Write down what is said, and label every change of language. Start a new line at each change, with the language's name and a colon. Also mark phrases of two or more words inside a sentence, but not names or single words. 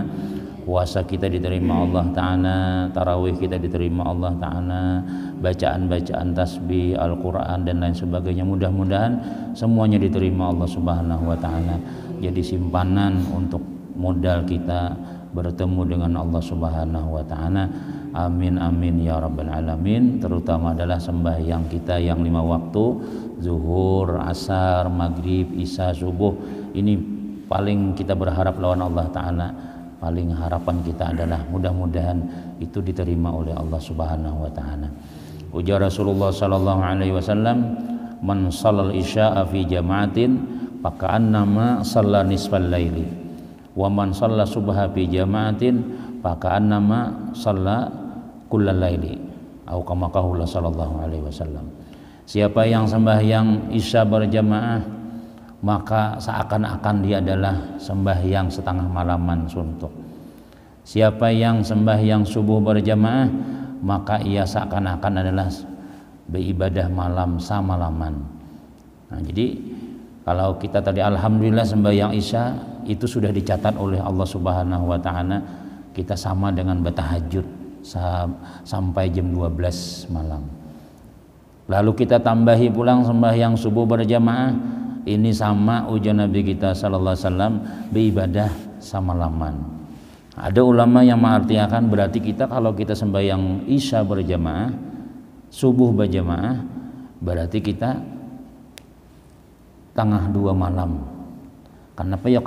Indonesian: Puasa kita diterima Allah Ta'ala, tarawih kita diterima Allah Ta'ala, bacaan-bacaan tasbih, Al-Quran dan lain sebagainya, mudah-mudahan semuanya diterima Allah
Arabic: سبحانه وتعالى,
Indonesian: jadi simpanan untuk modal kita bertemu dengan Allah
Arabic: سبحانه وتعالى. آمين آمين يا رب العالمين.
Indonesian: Terutama adalah sembahyang kita yang 5 waktu, zuhur, asar, maghrib, isya, subuh, ini paling kita berharap lawan Allah Ta'ala. Paling harapan kita adalah mudah-mudahan itu diterima oleh Allah
Arabic: سبحانه وتعالى. Ujar Rasulullah صلى الله عليه وسلم من صلى العشاء في جماعة فكأنما صلى نصف الليل ومن صلى الصبح في جماعة فكأنما صلى كل الليل atau كما قال صلى الله عليه وسلم.
Indonesian: Siapa yang sembahyang isya berjamaah, maka seakan-akan dia adalah sembahyang setengah malaman suntuk. Siapa yang sembahyang subuh berjamaah, maka ia seakan-akan adalah beribadah malam samalaman. Nah, jadi kalau kita tadi alhamdulillah sembahyang isya itu sudah dicatat oleh Allah
Arabic: سبحانه وتعالى,
Indonesian: kita sama dengan bertahajud sampai jam 12 malam. Lalu kita tambahi pulang sembahyang subuh berjamaah, ini sama ujar Nabi kita
Arabic: صلى الله عليه وسلم
Indonesian: beribadah samalaman. Ada ulama yang mengartikan berarti kita kalau kita sembahyang isya berjamaah, subuh berjamaah, berarti kita tengah 2 malam. Kenapa ya?